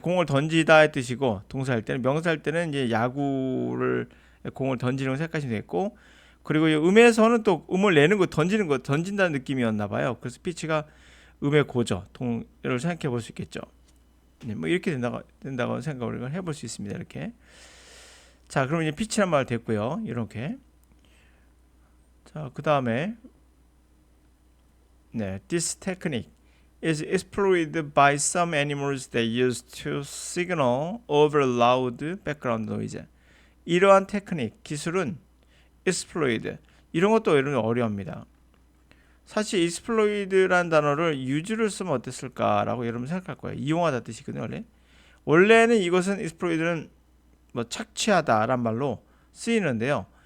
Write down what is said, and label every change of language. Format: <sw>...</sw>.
<ko>공을 던지다의 뜻이고 동사할 때는 명사할 때는 이제 야구를 공을 던지는 거 생각하시면 되겠고 그리고 음에서는 또 음을 내는 거 던지는 거 던진다는 느낌이었나 봐요. 그래서 피치가 음의 고저 동을 생각해 볼 수 있겠죠. 네, 뭐 이렇게 된다고 생각을 해볼 수 있습니다. 이렇게 자 그럼 이제 피치란 말 됐고요. 이렇게 자 그 다음에 네,</ko> <en>this technique is exploited by some animals that use to signal over loud background noise.</en> <ko>이러한 테크닉, 기술은 exploit, 이런 것도 여러분 어려웁니다. 사실 exploit라는 단어를 use를 쓰면 어땠을까라고 여러분 생각할 거예요. 이용하다 뜻이거든요. 원래는 이것은 exploit는 뭐 착취하다란 말로 쓰이는데요.</ko>